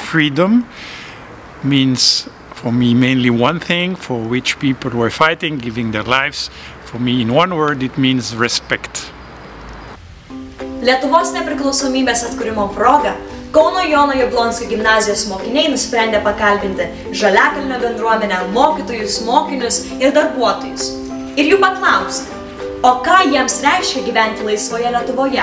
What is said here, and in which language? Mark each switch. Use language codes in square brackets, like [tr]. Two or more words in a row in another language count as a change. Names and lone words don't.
[en] freedom means for me mainly one thing, for which people were fighting, giving their lives. For me, in one word, it means respect. [lt] Lietuvos nepriklausomybės atkūrimo proga Kauno Jono Jablonskio gimnazijos mokiniai nusprendė pakalbinti Žaliakalnio bendruomenę, mokytojus, mokinius ir darbuotojus. Ir jų paklausti, o ką jiems reiškia gyventi laisvoje Lietuvoje?